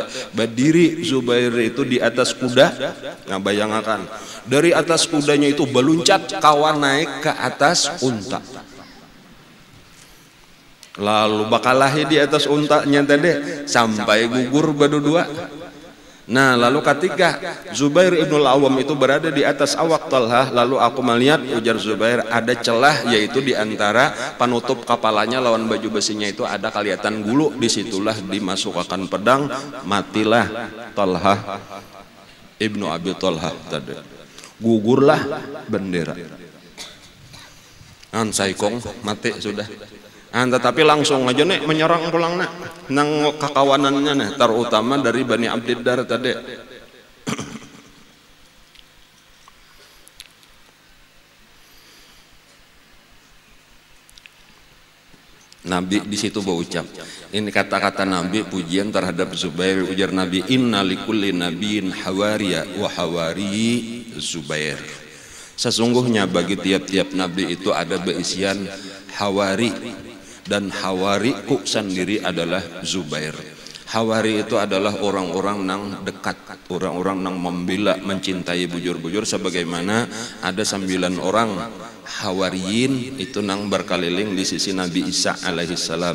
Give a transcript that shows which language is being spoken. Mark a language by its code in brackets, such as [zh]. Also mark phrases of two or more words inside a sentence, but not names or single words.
[bjn] Berdiri Zubair itu di atas kuda. Nah bayangkan dari atas kudanya itu beluncat kawa naik ke atas unta. Lalu bakalahi di atas untanya tadi sampai gugur berdua. Nah, lalu ketika Zubair ibnul Awam itu berada di atas awak Talhah, lalu aku melihat, ujar Zubair, ada celah, yaitu di antara penutup kepalanya lawan baju besinya itu ada kelihatan gulu. Disitulah dimasukkan pedang, matilah Talhah ibnu Abi Talhah tadi. Gugurlah bendera. Saikong mati sudah. Tetapi langsung aja nih menyerang pulang nang kakawanannya nih, terutama dari Bani Abdiddar tadi. [id] Nabi di situ berucap, ini kata-kata Nabi pujian terhadap Zubair. [bjn] Ujar Nabi, [ar] إن لكل نبي حواريا وحواري الزبير. [bjn] Sesungguhnya bagi tiap-tiap nabi itu ada beisian hawari, dan hawariku sendiri adalah Zubair. Hawari itu adalah orang-orang nang dekat, orang-orang nang membela, mencintai bujur-bujur, sebagaimana ada 9 orang hawariyin itu nang berkeliling di sisi Nabi Isa alaihissalam.